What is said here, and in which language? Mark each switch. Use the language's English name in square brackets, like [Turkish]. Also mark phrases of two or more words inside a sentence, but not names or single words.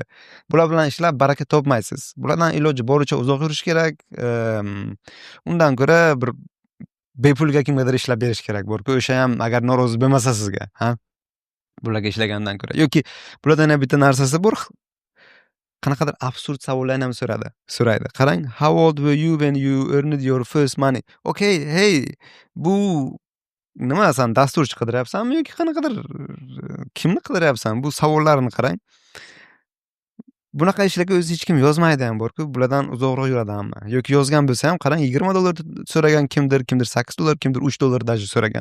[Uzbek] Bular bilan ishlab baraka topmaysiz. Bulardan iloji boricha uzoq yurish kerak. Undan ko'ra bir bepulga kimgadir ishlab berish kerak borku, o'sha ham agar norozi bo'lmasa sizga, ha? Bularga ishlagandan ko'ra. Yoki bulardan ham bitta narsasi bor. Qanaqadir absurd savollarni ham so'raydi. Qarang, [English] how old were you when you earned your first money? Okay, hey, [Uzbek] bu nima, san dasturchi qidiryapsanmi yoki qanaqadir kimni qidiryapsan? Bu savollarni qarang. Bunaqa ishlarga o'zi hech kim yozmaydi ham borku, bulardan uzoqroq yuradi hamma. Yoki yozgan bo'lsa ham qarang, $20 so'ragan kimdir $8, kimdir $3 даже so'ragan.